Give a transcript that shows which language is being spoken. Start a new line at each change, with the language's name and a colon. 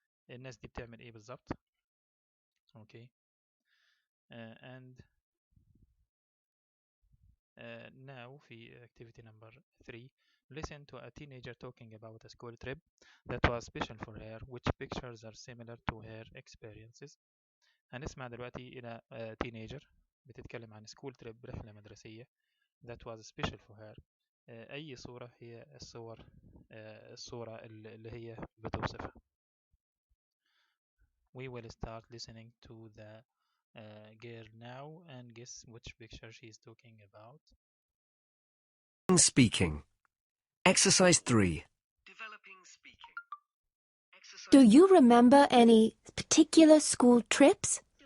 Arabic: الناس دي بتعمل إيه بالظبط؟ Okay.
English: And now في activity number 3, listen to a teenager talking about a school trip that was special for her. Which pictures are similar to her experiences?
Arabic: هنسمع دلوقتي إلى
English: teenager
Arabic: بتتكلم عن
English: school trip
Arabic: رحلة مدرسية
English: that was special for her.
Arabic: أي صورة هي الصورة اللي هي بتوصفها.
English: We will start listening to the girl now and guess which picture she is talking about. Speaking. Exercise 3. Developing speaking. Exercise. Do you remember any particular school trips?